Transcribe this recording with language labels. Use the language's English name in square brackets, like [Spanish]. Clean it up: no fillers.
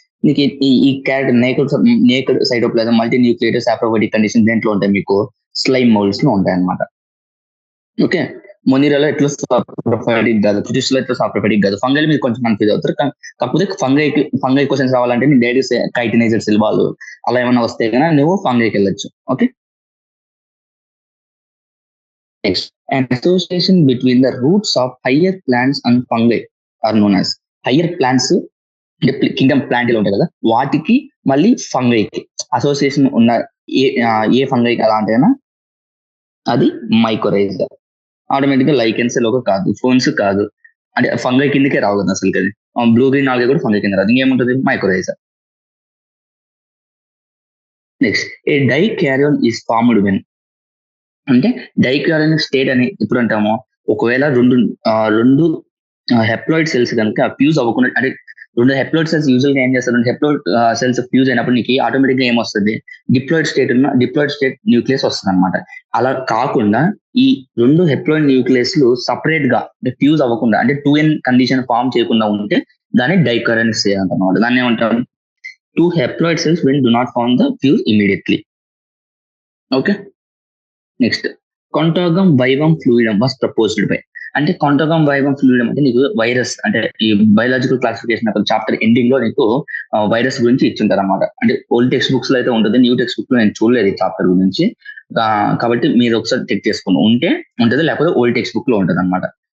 [Telugu] నీకు ఈ character naked cytoplasm, multi nucleated saprophytic condition దేంట్లో ఉంటాయి? మీకు స్లైమ్ మౌల్డ్స్ లో ఉంటాయి అనమాట. ఓకే, మొనీరాలో ఎట్లా సాప్రోఫైటిక్ కాదు, ప్రొటిస్టాలో ఎట్లా సాప్రోఫైటిక్ కాదు. ఫంగల్ మీద కొంచెం కన్ఫ్యూజ్ అవుతారు. కాకపోతే ఫంగై క్వశ్చన్స్ రావాలంటే నీ డైరెక్ట్ కైటినైజర్ సెల్ వాళ్ళు అలా ఏమైనా వస్తే కన్నా నువ్వు ఫంగైకి వెళ్ళొచ్చు. Okay, next [English] an association between the roots of higher plants and fungi are known as. [Telugu] Higher plants అంటే కింగ్డమ్ ప్లాంట్ ఉంటాయి కదా, వాటికి మళ్ళీ ఫంగైకి అసోసియేషన్ ఉన్న ఏ ఫంగై అలా అంటే అది మైకోరైజా. ఆటోమేటిక్ గా లైకెన్స్ లోక కాదు, ఫోన్స్ కాదు, అంటే ఫంగై కిందకే రావు కదా అసలు. అది బ్లూ గ్రీన్ ఆల్గే కూడా ఫంగై కింద రాదు. ఇంకేముంటుంది? Mycorrhiza. [English] Next a dikaryon is formed when. [Telugu] అంటే డైకారియోన్ స్టేట్ అని ఎప్పుడు అంటామో, ఒకవేళ రెండు హెప్లాయిడ్ సెల్స్ కనుక ఫ్యూజ్ అవ్వకుండా, అంటే 2 హెప్లాయిడ్ సెల్స్ యూజువల్ గా ఏం చేస్తారు? 2 హెప్లాయిడ్ సెల్స్ ఫ్యూజ్ అయినప్పుడు నీకు ఆటోమేటిక్ గా ఏమొస్తుంది? డిప్లాయిడ్ స్టేట్ న్యూక్లియస్ వస్తుంది అనమాట. అలా కాకుండా ఈ 2 హెప్లాయిడ్ న్యూక్లియస్ లు సపరేట్ గా ఫ్యూజ్ అవ్వకుండా, అంటే 2n కండిషన్ ఫామ్ చేయకుండా ఉంటే దాన్ని డైకారియోన్ అనమాట. దాన్ని ఏమంటారు? [English] 2 haploid cells when do not form the fuse immediately. Okay, next contorgum vivum fluidum was proposed by. [Telugu] అంటే contorgum vivum fluidum అంటే నీకు వైరస్, అంటే ఈ బయాలజికల్ క్లాసిఫికేషన్ అక్కడ చాప్టర్ ఎండింగ్ లో నీకు వైరస్ గురించి ఇచ్చింటారు అనమాట. అంటే ఓల్డ్ టెక్స్ట్ బుక్స్ లో అయితే ఉంటుంది, న్యూ టెక్స్ట్ బుక్ లో నేను చూడలేదు ఈ చాప్టర్ గురించి. కాబట్టి మీరు ఒకసారి చెక్ చేసుకుని ఉంటుంది, లేకపోతే ఓల్డ్ టెక్స్ట్ బుక్ లో ఉంటుంది అనమాట.